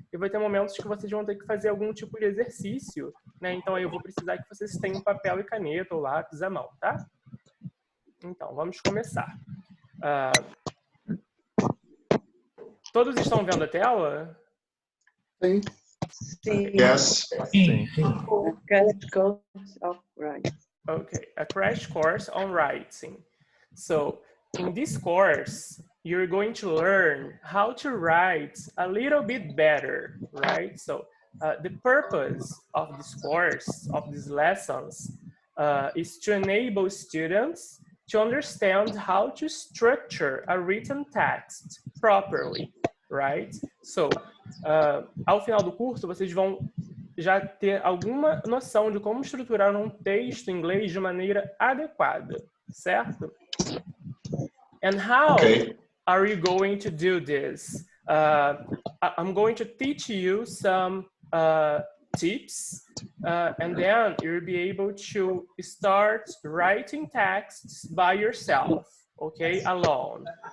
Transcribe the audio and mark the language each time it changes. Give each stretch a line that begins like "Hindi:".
Portuguese: E vai ter momentos que vocês vão ter que fazer algum tipo de exercício, né? Então aí eu vou precisar que vocês tenham papel e caneta ou lápis à mão, tá? Então, vamos começar. Todos estão vendo a tela? Sim. Sim.
English: Yes.
Portuguese: Sim.
English: A crash course of writing. Okay, a crash course on writing. So, in this course, you're going to learn how to write a little bit better, right? So, the purpose of this course, of these lessons, is to enable students to understand how to structure a written text properly, right?
Portuguese: So, ao final do curso, vocês vão já ter alguma noção de como estruturar um texto em inglês de maneira adequada, certo?
English: And how are you going to do this? I'm going to teach you some tips, and then you'll be able to start writing texts by yourself, okay, alone.